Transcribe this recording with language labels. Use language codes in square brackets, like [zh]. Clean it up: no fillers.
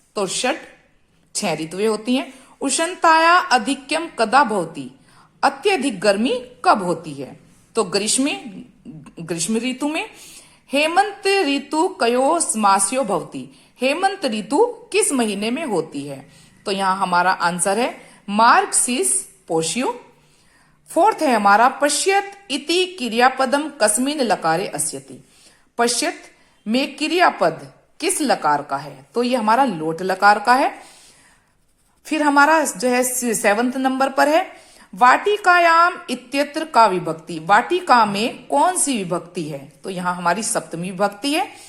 [hi] तो 6 ऋतुएं होती हैं। [sa] उष्णताया अधिक्यम कदा भवति, [hi] अत्यधिक गर्मी कब होती है। तो ग्रीष्म ऋतु में। [sa] हेमंत ऋतु कयो मास्यो भवति, [hi] हेमंत ऋतु किस महीने में होती है? तो यहाँ हमारा आंसर है [sa] मार्गशीर्ष पोष्यो। [hi] फोर्थ है हमारा [sa] पश्यत इति क्रियापदम कस्मिन लकारे अस्यति। [hi] पश्यत में क्रियापद किस लकार का है? तो ये हमारा लोट लकार का है। फिर हमारा जो है 7th नंबर पर है [sa] वाटिकायाम इत्यत्र का विभक्ति। [hi] वाटिका में कौन सी विभक्ति है? तो यहाँ हमारी सप्तमी विभक्ति है।